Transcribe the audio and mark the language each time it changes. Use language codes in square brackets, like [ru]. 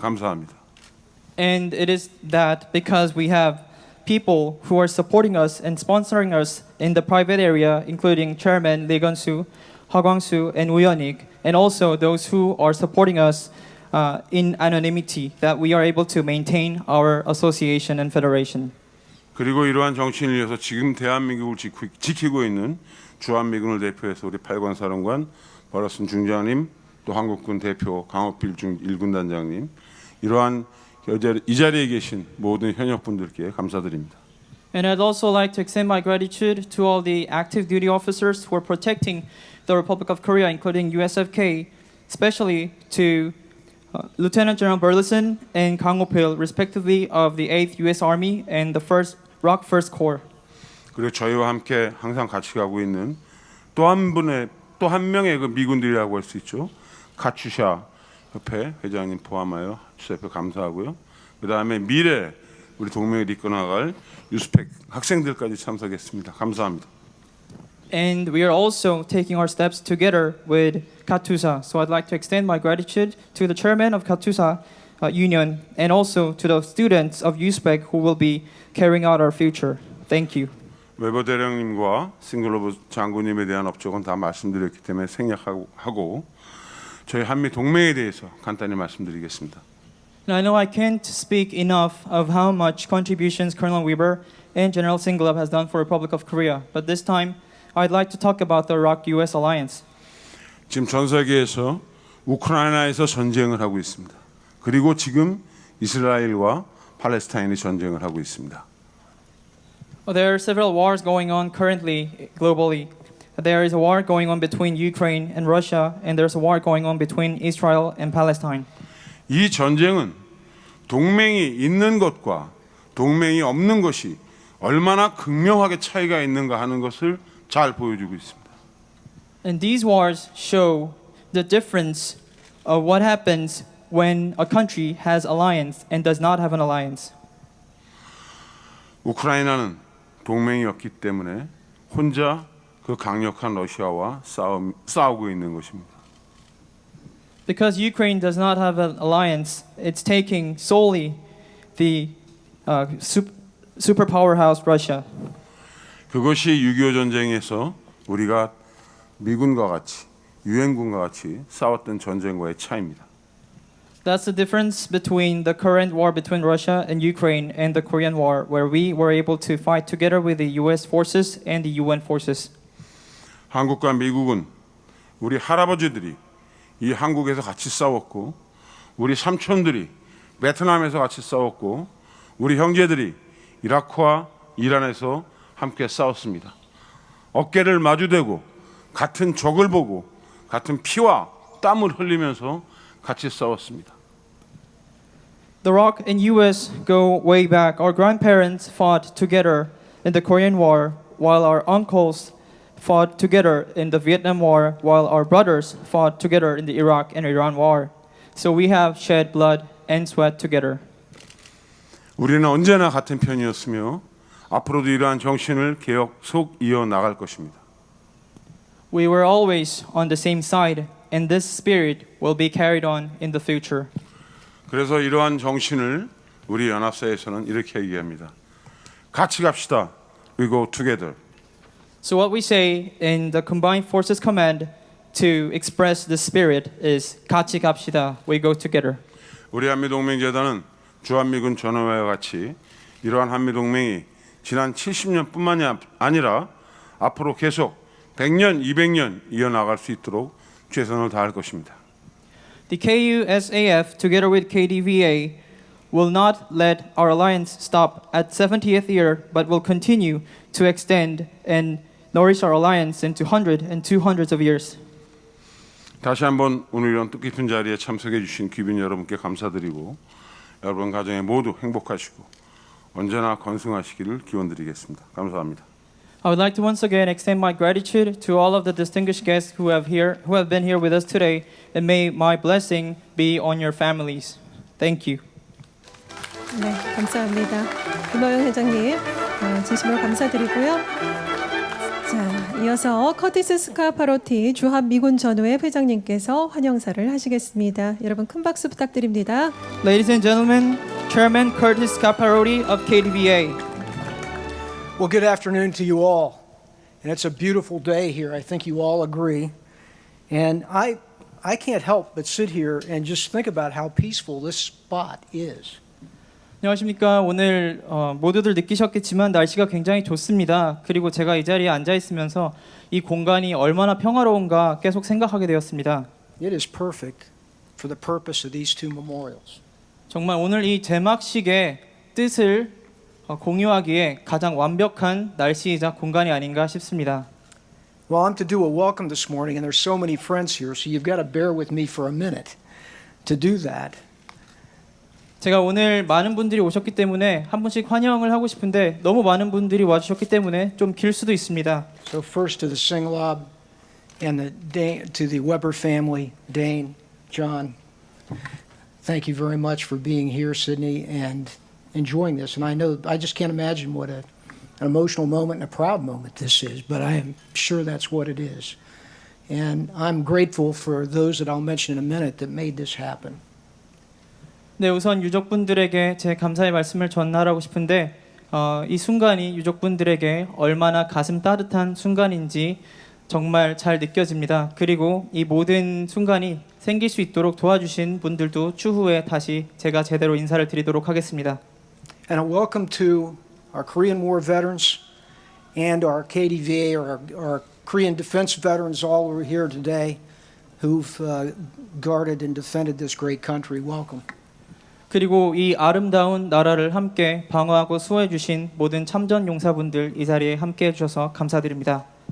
[ko] 감사합니다. [en] And it is that because we have people who are supporting us and sponsoring us in the private area, including Chairman Lee Gun-soo, Ha Kwang-soo, and Woo Yeon-ik, and also those who are supporting us in anonymity, that we are able to maintain our association and federation. [ko] 그리고 이러한 정신을 위해서 지금 대한민국을 지키고 있는 주한미군을 대표해서 우리 8관 사령관 버러슨 중장님, 또 한국군 대표 강호필 1군단장님, 이러한 이 자리에 계신 모든 현역분들께 감사드립니다. [en] And I'd also like to extend my gratitude to all the active duty officers who are protecting the Republic of Korea, including USFK, especially to Lieutenant General Burleson and Kang Ho-pil, respectively, of the 8th U.S. Army and the ROK 1st Corps. [ko] 그리고 저희와 함께 항상 같이 가고 있는 또 한 명의 그 미군들이라고 할 수 있죠. 카츄샤 협회 회장님 포함하여 주협회 감사하고요. 그 다음에 미래 우리 동맹을 이끌어나갈 유스펙 학생들까지 참석했습니다. 감사합니다. [en] And we are also taking our steps together with Katusa. So I'd like to extend my gratitude to the chairman of Katusa Union and also to the students of USPEC who will be carrying out our future. Thank you. [ko] 웨버대령님과 싱글러브 장군님에 대한 업적은 다 말씀드렸기 때문에 생략하고 저희 한미 동맹에 대해서 간단히 말씀드리겠습니다. [en] And I know I can't speak enough of how much contributions Colonel Weber and General 싱글러브 has done for the Republic of Korea. But this time, I'd like to talk about the ROK-US alliance. [ko] 지금 전 세계에서 우크라이나에서 전쟁을 하고 있습니다. 그리고 지금 이스라엘과 팔레스타인이 전쟁을 하고 있습니다. [en] There are several wars going on currently globally. There is a war going on between Ukraine and Russia, and there's a war going on between Israel and Palestine. [ko] 이 전쟁은 동맹이 있는 것과 동맹이 없는 것이 얼마나 극명하게 차이가 있는가 하는 것을 잘 보여주고 있습니다. [en] And these wars show the difference of what happens when a country has alliance and does not have an alliance. [ko] 우크라이나는 동맹이 없기 때문에 혼자 그 강력한 러시아와 싸우고 있는 것입니다. [en] Because Ukraine does not have an alliance, it's taking solely the superpowerhouse Russia. [ko] 그것이 6.25 전쟁에서 우리가 미군과 같이 유엔군과 같이 싸웠던 전쟁과의 차이입니다. [en] That's the difference between the current war between Russia and Ukraine and the Korean War, where we were able to fight together with the US forces and the UN forces. [ko] 한국과 미국은 우리 할아버지들이 이 한국에서 같이 싸웠고 우리 삼촌들이 베트남에서 같이 싸웠고 우리 형제들이 이라크와 이란에서 함께 싸웠습니다. 어깨를 마주대고 같은 적을 보고 같은 피와 땀을 흘리면서 같이 싸웠습니다. [en] The ROK and US go way back. Our grandparents fought together in the Korean War, while our uncles fought together in the Vietnam War, while our brothers fought together in the Iraq and Iran War. So we have shed blood and sweat together. [ko] 우리는 언제나 같은 편이었으며 앞으로도 이러한 정신을 계속 이어나갈 것입니다. [en] We were always on the same side, and this spirit will be carried on in the future. [ko] 그래서 이러한 정신을 우리 연합사에서는 이렇게 얘기합니다. 같이 갑시다. [en] We go together. So what we say in the Combined Forces Command to express the spirit is [ko] 같이 갑시다. [en] We go together. [ko] 우리 한미동맹재단은 주한미군 전후회와 같이 이러한 한미동맹이 지난 70년뿐만이 아니라 앞으로 계속 100년, 200년 이어나갈 수 있도록 최선을 다할 것입니다. [en] The KUSAF, together with KDVA, will not let our alliance stop at 70th year, but will continue to extend and nourish our alliance into 100 and 200s of years. [ko] 다시 한번 오늘 이런 뜻깊은 자리에 참석해 주신 귀빈 여러분께 감사드리고 여러분 가정에 모두 행복하시고 언제나 건승하시기를 기원드리겠습니다. 감사합니다. [en] I would like to once again extend my gratitude to all of the distinguished guests who have been here with us today, and may my blessing be on your families. Thank you. [ko] 네, 감사합니다. 김호영 회장님, 진심으로 감사드리고요. 자, 이어서 커티스 스카파로티 주한미군 전후회 회장님께서 환영사를 하시겠습니다. 여러분 큰 박수 부탁드립니다. [en] Ladies and gentlemen, Chairman Curtis Scaparotti of KDVA. Well, good afternoon to you all. And it's a beautiful day here. I think you all agree. And I can't help but sit here and just think about how peaceful this spot is. [ko] 안녕하십니까. 오늘 모두들 느끼셨겠지만 날씨가 굉장히 좋습니다. 그리고 제가 이 자리에 앉아 있으면서 이 공간이 얼마나 평화로운가 계속 생각하게 되었습니다. [en] It is perfect for the purpose of these two memorials. [ko] 정말 오늘 이 제막식의 뜻을 공유하기에 가장 완벽한 날씨이자 공간이 아닌가 싶습니다. [en] Well, I'm to do a welcome this morning, and there's so many friends here, so you've got to bear with me for a minute to do that. [ko] 제가 오늘 많은 분들이 오셨기 때문에 한 분씩 환영을 하고 싶은데 너무 많은 분들이 와주셨기 때문에 좀 길 수도 있습니다. [en] So first to the 싱글러브 and to the Weber family, Dane, John, thank you very much for being here, Sydney, and enjoying this. And I just can't imagine what an emotional moment and a proud moment this is, but I am sure that's what it is. And I'm grateful for those that I'll mention in a minute that made this happen. [ko] 네, 우선 유족분들에게 제 감사의 말씀을 전하라고 싶은데 이 순간이 유족분들에게 얼마나 가슴 따뜻한 순간인지 정말 잘 느껴집니다. 그리고 이 모든 순간이 생길 수 있도록 도와주신 분들도 추후에 다시 제가 제대로 인사를 드리도록 하겠습니다. [en] And a welcome to our Korean War veterans and our KDVA, or our Korean defense veterans all over here today who've guarded and defended this great country. Welcome. [ko] 그리고 이 아름다운 나라를 함께 방어하고 수호해 주신 모든 참전 용사분들 이 자리에 함께 해 주셔서 감사드립니다.